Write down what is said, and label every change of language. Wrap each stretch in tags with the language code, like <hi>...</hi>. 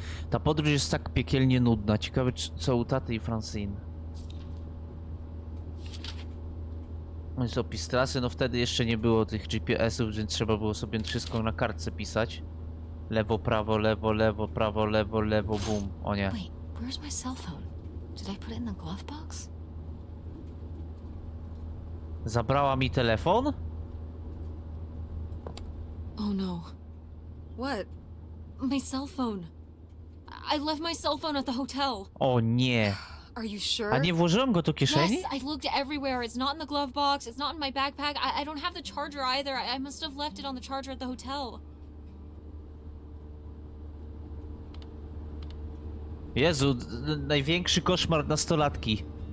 <pl>Ta podróż jest tak piekielnie nudna. Ciekawe, co u taty i Francine. Jest opis trasy, no wtedy jeszcze nie było tych GPS-ów, więc trzeba było sobie wszystko na kartce pisać. Lewo, prawo, lewo, lewo, prawo, lewo, lewo, bum. O nie.</pl> <en>Wait, where's my cell phone? Did I put it in the glove box?</en> <pl>Zabrała mi telefon?</pl> <en>Oh no. What? My cell phone. I left my cell phone at the hotel.</en> <pl>O nie.</pl> <en>Are you sure?</en> <pl>A nie włożyłem go do kieszeni?</pl> <en>Yes, I looked everywhere. It's not in the glove box. It's not in my backpack. I don't have the charger either. I must have left it on the charger at the hotel.</en> <pl>Jezu, największy koszmar nastolatki.</pl>